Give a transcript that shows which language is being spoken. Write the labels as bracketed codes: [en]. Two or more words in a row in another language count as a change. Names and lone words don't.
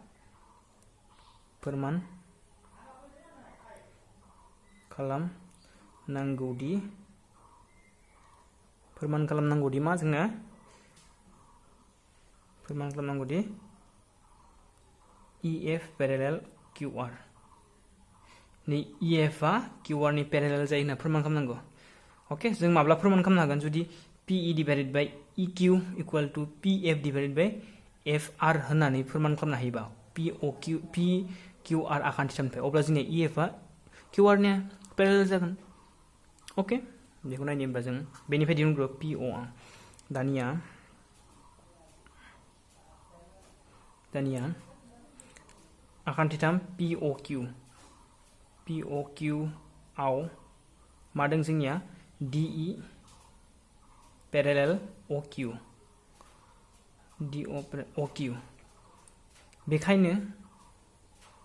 [brx] मा जोंना फोरमान खालामनांगौ दि EF parallel QR नै EF आ QR नि parallel जायो होनना फोरमान खालामनांगौ ओके जों माब्ला फोरमान खालामनो हागोन जुदि [en] PE divided by EQ equal to PF divided by FR [brx] होननानै फोरमान खालामनो हायोबा PQR आखान्थिथामनिफ्राय अब्ला जोंनिया EF आ QR नि parallel जागोन ओके बेखौ नायनो होनबा जों बेनिफ्राय दिहुनग्रो PO दानिया आखान्थिथाम POQ आव मा दं जोंनिया DE parallel OQ बेखायनो